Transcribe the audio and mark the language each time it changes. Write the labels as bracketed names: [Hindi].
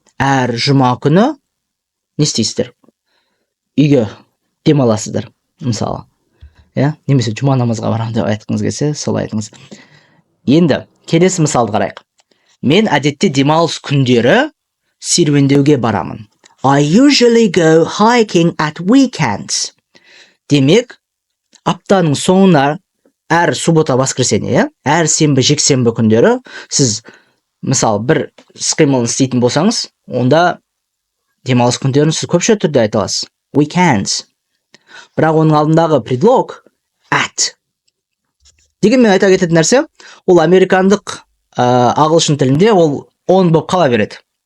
[Kazakh] Әр жұма күні не істейсіздер? Үйге демаласыздар, мысалы. Немесе жұма намазға барам деп айтқыңыз келсе, солай айтыңыз. Енді келесі мысалды қарайық. Мен әдетте демалыс күндері серуендеуге барамын. [English] I usually go hiking at weekends. [Kazakh] Демек, аптаның соңына әр [Russian] суббота воскресенье, [Kazakh] әр сенбі жексенбі күндері сіз мысалы бір іс-қимылын істейтін болсаңыз, онда демалыс күндерін сіз көпше түрде айта аласыз. [English] Weekends. [Kazakh] Бірақ оның алдындағы предлог at. Дегенмен айта кететін нәрсе, ол американдық ағылшын тілінде ол on болып қала береді.